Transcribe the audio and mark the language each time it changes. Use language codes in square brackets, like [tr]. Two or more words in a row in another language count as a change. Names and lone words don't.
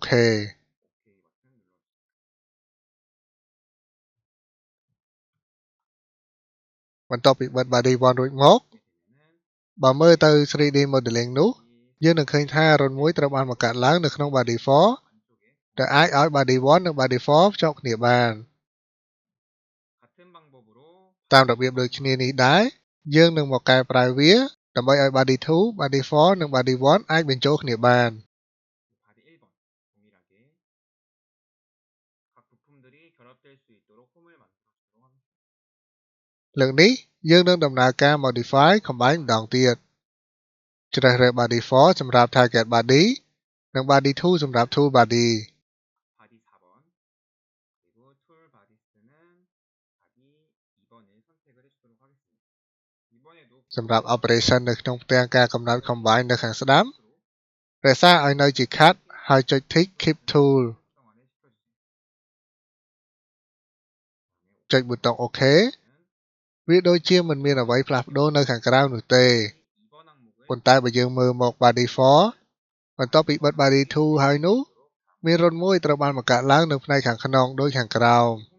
[ko] OK 버튼 눌러주세요. [km] បន្ទាប់ពីបិទ body 1 រួចមក [ko] 이렇게 되면은 [km] បើមើលទៅ [en] 3D modeling [km] នោះ [ko] 이 [km] យើងនឹងឃើញថារន្ធមួយត្រូវបានបង្កើតឡើងនៅក្នុង body 4 [ko] 안쪽에 [km] ដែលអាចឲ្យ body 1 និង body 4 ភ្ជាប់គ្នាបាន [ko] 같은 방법으로 [km] តាមរបៀបដូចគ្នានេះដែរយើងនឹងមកកែប្រែវាដើម្បីឲ្យ [en] body 2 body 4 [km] និង body 1 អាចបញ្ចូលគ្នាបាន [ko] 바디 1번 동일하게 각 부품들이 결합될 수 있도록 홈을 만들어 주도록 하겠습니다. [km] លើកនេះយើងនឹងដំណើរការ [en] modify combine [km] ម្ដងទៀតជ្រើសរើស body 4 សម្រាប់ [en] target body [km] និង [en] body tool [km] សម្រាប់ [en] tool body [ko] 바디 4번 그리고 툴 바디스는 바디 2번을 선택을 해주도록 하겠습니다. 이번에도 [km] សម្រាប់ operation នៅក្នុងផ្ទាំងការកំណត់ combine នៅខាងស្ដាំរក្សាឲ្យនៅជា cut ហើយចុច tick [en] keep tool [km] ចុចប៊ូតុង OK វាដូចជាមិនមានអ្វីផ្លាស់ប្ដូរនៅខាងក្រៅនោះទេប៉ុន្តែបើយើងមើលមក body 4 បន្ទាប់ពីបិទ body 2 ហើយនោះមានរន្ធមួយត្រូវបានបង្កើតឡើងនៅផ្នែកខាងក្នុងដូចខាងក្រោម